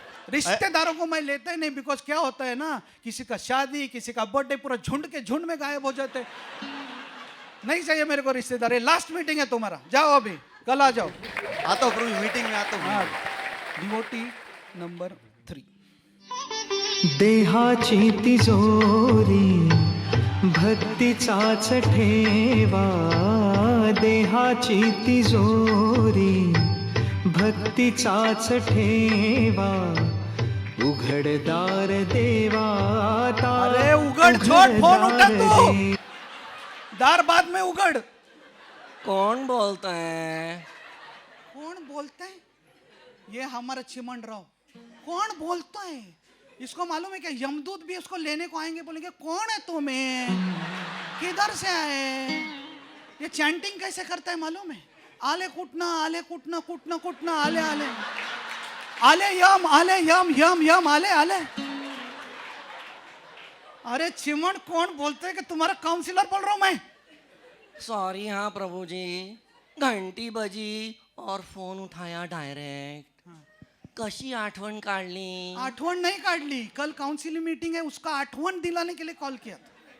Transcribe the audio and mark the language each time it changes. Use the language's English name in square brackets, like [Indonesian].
[Hindi] रिश्तेदारों को मैं लेता ही नहीं, बिकॉज क्या होता है ना, किसी का शादी, किसी का बर्थडे, पूरा झुंड के झुंड में गायब हो जाते। नहीं चाहिए मेरे को रिश्तेदार। लास्ट मीटिंग है तुम्हारा, जाओ अभी, कल आ जाओ। आता हूँ प्रभु जी, मीटिंग में आता हूँ। Devotee number 3। [Marathi] देहाची तिजोरी भक्तीचाच ठेवा, देहाची तिजोरी भक्तीचाच ठेवा, उघडदार देवा [Hindi] अरे उघड, छोड़ फोन, उठा तू। दार बाद में उघड। कौन बोलता है? कौन बोलता है? ये हमारा चिमन राव। कौन बोलता है? इसको मालूम है क्या, यमदूत भी उसको लेने को आएंगे, बोलेंगे कौन है तुम्हें, किधर से आए। ये चैंटिंग कैसे करता है मालूम है? आले कुटना, आले कुटना, कुटना कुटना, आले आले आले यम, आले यम, यम यम, आले आले। अरे चिमन, कौन बोलते है कि तुम्हारा काउंसिलर बोल रहा हूं मैं। सॉरी हाँ प्रभु जी, घंटी बजी और फोन उठाया डायरेक्ट। [Marathi] कशी आठवण काढली? [Hindi] आठवण नहीं काढली, कल काउंसिलिंग मीटिंग है, उसका आठवण दिलाने के लिए कॉल किया था।